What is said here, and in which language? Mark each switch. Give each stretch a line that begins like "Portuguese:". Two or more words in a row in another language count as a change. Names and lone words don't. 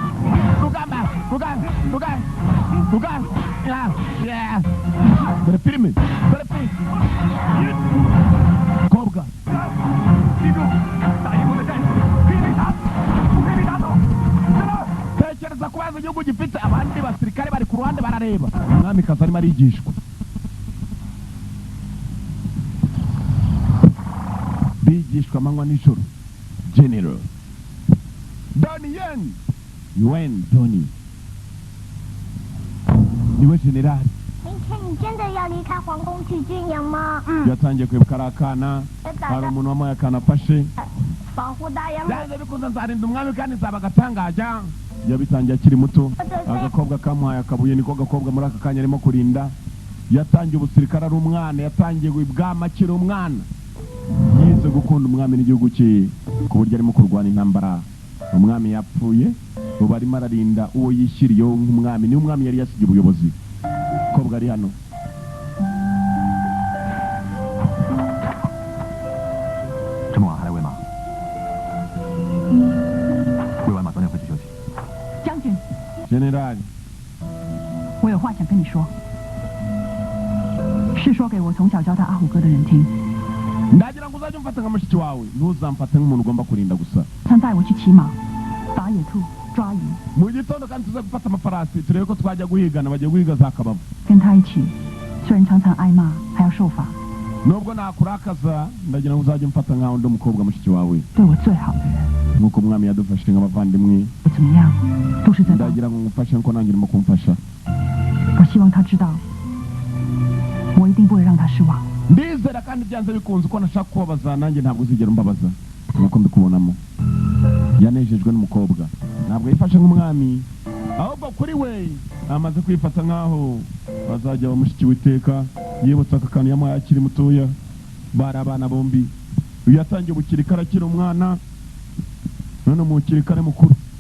Kinyarwanda: dore filime kobwa tekereza ko bazi igihugu gifite abandi basirikare bari ku ruhande barareba umwamikazi arimo arigishwa bigishwa amanywa n'ijoro General Donnie Yuen Donnie niwe generali
Chinese: 明天你真的要离开皇宫去军营吗？
Kinyarwanda: yatangiye kwibuka ari akana hari umuntu wamuhaye akana afashe
Chinese: 保护大人们。
Kinyarwanda: byanze bikunze nzarinda umwami kandi nzaba agatangaja yabitangiye akiri muto agakobwa kamuhaye akabuye niko gakobwa muri aka kanya arimo kurinda yatangiye ubusirikare ari umwana yatangiye ibwami akiri umwana yize gukunda umwami n'igihugu cye ku buryo arimo kurwana intambara umwami yapfuye ubu arimo ararinda uwo yishyiriyeho nk'umwami niwe umwami yari yasigiye ubuyobozi kobwa ari hano
Chinese: 这么晚还来喂马？喂完马早点回去休息。将军，
Kinyarwanda: generali
Chinese: 我有话想跟你说，是说给我从小教他阿虎哥的人听。
Kinyarwanda: ndagira ngo uzajye umfata nka mushiki wawe ntuzamfate nk'umuntu ugomba kurinda gusa
Chinese: 常带我去骑马、打野兔、抓鱼，
Kinyarwanda: mu gitondo kandi tuze gufata amafarasi turebe ko twajya guhigana bagiye guhiga za kabavu
Chinese: 跟他一起，虽然常常挨骂，还要受罚，
Kinyarwanda: nubwo nakurakaza ndagira ngo uzajye umfata nkaho undi mukobwa mushiki wawe
Chinese: 对我最好的人，
Kinyarwanda: nk'uko umwami yadufashije nk'abavandimwe
Chinese: 不怎么样，都是在帮。
Kinyarwanda: ndagira ngo ngufashe nk'uko nanjye urimo kumfasha
Chinese: 我希望他知道，我一定不会让他失望。
Kinyarwanda: ndizera kandi byanze bikunze uko nashaka kubabaza nanjye ntabwo uzigera umbabaza nk'uko mbikubonamo yanejejwe n'umukobwa ntabwo yifashe nk'umwami ahubwo kuri we amaze kwifata nk'aho bazajya bamushiki witeka yibutsa aka kantu yamuhaye akiri mutoya bari abana bombi uyu yatangiye ubukirikare akiri umwana none mu kirikare mukuru